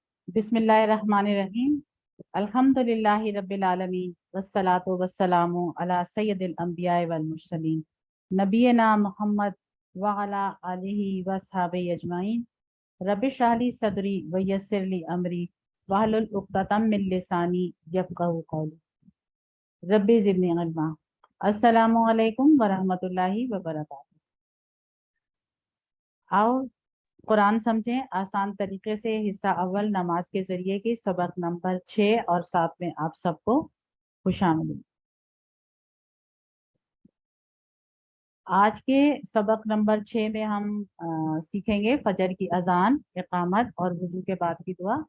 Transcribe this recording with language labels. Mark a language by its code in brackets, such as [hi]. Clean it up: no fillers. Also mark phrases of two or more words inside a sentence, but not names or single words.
[ar] بسم الله الرحمن الرحيم. الحمد لله رب العالمين والصلاة والسلام على سيد الأنبياء والمرسلين نبينا محمد وعلى آله وأصحابه أجمعين. رب اشرح لي صدري ويسر لي أمري واحلل عقدة من لساني يفقهوا قولي. رب زدني علما. السلام عليكم ورحمة الله وبركاته. [ur] آؤ قرآن سمجھیں آسان طریقے سے. حصہ اول نماز کے ذریعے کی سبق نمبر 6 اور 7 میں آپ سب کو خوش آمدید. آج کے سبق نمبر 6 میں ہم سیکھیں گے فجر کی اذان، اقامت اور وضو کے بعد کی دعا.